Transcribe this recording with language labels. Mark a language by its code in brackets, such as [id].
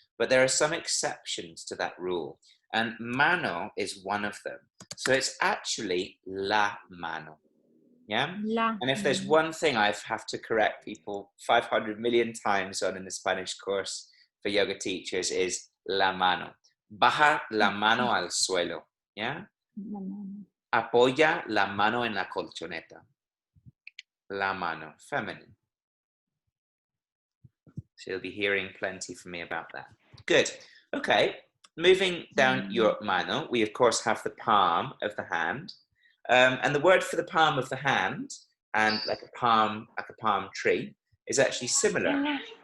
[en] But there are some exceptions to that rule. And mano is one of them. So it's actually la mano. Yeah? And if there's one thing I have to correct people 500 million times on in the Spanish course for yoga teachers is la mano. [es] Baja la mano al suelo. Yeah? Apoya la mano en la colchoneta. La mano, feminine. [en] So you'll be hearing plenty from me about that. Good. Okay. Moving down your mano, we of course have the palm of the hand. And the word for the palm of the hand and like a palm tree is actually similar.